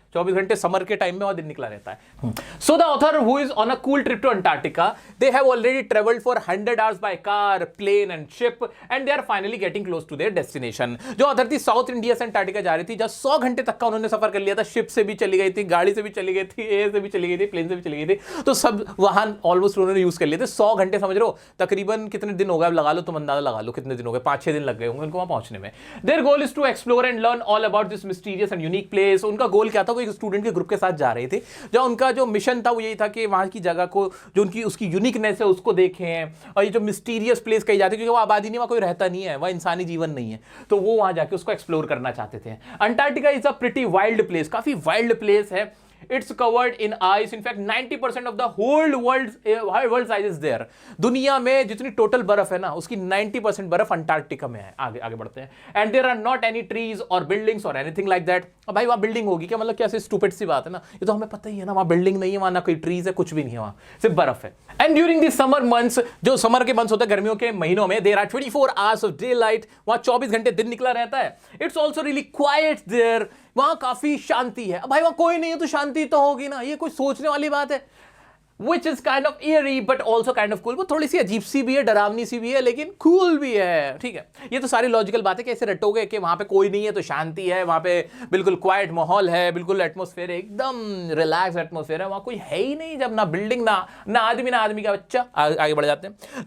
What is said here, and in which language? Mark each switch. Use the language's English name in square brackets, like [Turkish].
[Hindi] 24 घंटे समर के टाइम में वहां दिन निकला रहता है। [English] So the author who is on a cool trip to Antarctica, they have already travelled for 100 hours by car, plane and ship, and they are finally getting close to their destination. [Hindi] जो author थी south India से Antarctica जा रही थी, जब 100 घंटे तक का उन्होंने सफर कर लिया था। शिप से भी चली गई थी, गाड़ी से भी चली गई थी, एयर से भी चली गई थी, प्लेन से भी चली गई थी, तो सब वाहन ऑलमोस्ट उन्होंने यूज कर लिए थे। 100 घंटे समझ रहे हो, तकरीबन कितने दिन हो गए, लगा लो तुम अंदाजा लगा लो कितने दिन हो गए, 5-6 दिन लग गए उनको वहां पहुंचने में। [English] Their goal is to explore and learn all about this mysterious and unique place। [Hindi] उनका गोल क्या था? वो एक स्टूडेंट के ग्रुप के साथ जा रहे थे, जहां उनका जो मिशन था वो यही था कि वहां की जगह को, जो उनकी उसकी यूनिकनेस है उसको देखें, और ये जो मिस्टीरियस प्लेस कही जाती है, क्योंकि वो आबादी नहीं, वहां कोई रहता नहीं है, वहां इंसानी जीवन नहीं है, तो वो वहां जाके उसको एक्सप्लोर करना चाहते थे। [English] Antarctica is a pretty wild place, [Hindi] काफी वाइल्ड प्लेस है। [English] It's covered in ice. In fact, 90% of the whole world size is there. [Hindi] दुनिया में जितनी टोटल बर्फ है ना, उसकी 90% बर्फ अंटार्कटिका में है। आगे आगे बढ़ते हैं। [English] And there are not any trees or buildings or anything like that. [Hindi] अब भाई वहाँ बिल्डिंग होगी क्या? मतलब कैसे स्टूपिड सी बात है ना, ये तो हमें पता ही है ना, वहाँ बिल्डिंग नहीं है, वहाँ ना कोई ट्रीज है, कुछ भी नहीं है, वहाँ सिर्फ बर्फ है। [English] and during the summer months, [Hindi] जो समर के मंथ्स होते हैं गर्मियों के महीनों में, [English] there are 24 hours of daylight, [Hindi] वहाँ 24 घंटे दिन निकला रहता है। [English] it's also really quiet there, [Hindi] वहां काफी शांति है। अब भाई वहां कोई नहीं है तो शांति तो होगी ना, ये कोई सोचने वाली बात है। [English] Which is kind of eerie but also kind of cool। [Hindi] वो थोड़ी सी अजीब सी भी है, डरावनी सी भी है, लेकिन कूल भी है, ठीक है। ये तो सारी लॉजिकल बातें कैसे रटोगे कि वहां पे कोई नहीं है तो शांति है, वहां पे बिल्कुल क्वाइट माहौल है, बिल्कुल एटमॉस्फेयर एकदम रिलैक्स एटमॉस्फेयर है, वहां कोई है ही नहीं, जब ना बिल्डिंग ना आदमी का बच्चा। आगे बढ़ जाते हैं।